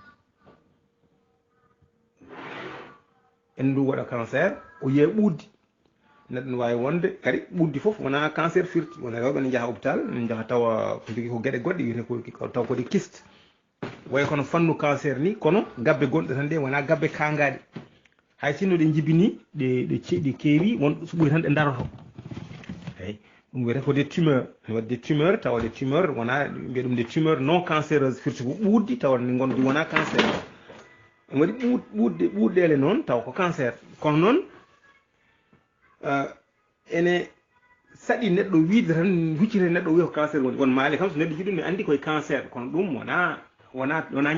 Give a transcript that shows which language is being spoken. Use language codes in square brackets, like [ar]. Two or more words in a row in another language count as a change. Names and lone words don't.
[ff] endu waɗa cancer o yiya ɓuddi neɗɗo ne wawi wonde kadi ɓuddi foof wona cancer firti wona rewɓe ne jaaha hôpital ne jaaha tawa ko jogui ko gueɗe goɗɗe wiyete taw kodi kyste way kono fannu cancer ni kono gabbe gonɗe tan de wona gabbe kangaɗe hay sinno ɗe jibini ɗe keewi won so ɓuuri tan ɗe daroto eyyi ɗum wiyete ko [fr] des tumeurs [ff] ne waɗi [fr] des tumeurs [ff] tawa [fr] des tumeurs [ff] wona mbiya ɗum [fr] des tumeurs non cancéreuse [ff] firti ko ɓuuddi tawa ndi gonɗi wona cancer en waɗi ɓuuɗɗele noon tawa ko cancer kono noon ene saɗi neɗɗo wiide tan huccite neɗɗo wiya ko cancer woni won maali kam so neɗɗo jiɗum mi andi koye cancer kono ɗum wona